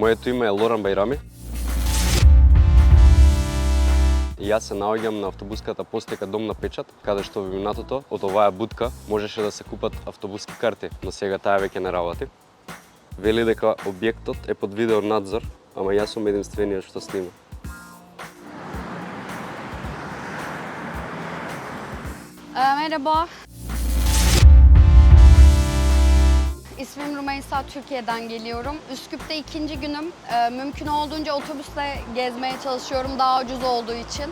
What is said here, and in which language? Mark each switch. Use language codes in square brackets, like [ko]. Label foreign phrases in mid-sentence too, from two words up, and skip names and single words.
[mk] Моето име е Лоран Байрами. И јас се наоѓам на автобуската постека Дом на печат, каде што во минатото од оваа будка можеше да се купат автобуски карти, но сега таа веќе не работи. Вели дека објектот е под видеонадзор, ама јас сум единствениот што снима. [tr] Merhaba. İsmim Rümeysa, Türkiye'den geliyorum. Üsküp'te ikinci günüm. Mümkün olduğunca otobüsle gezmeye çalışıyorum daha ucuz olduğu için.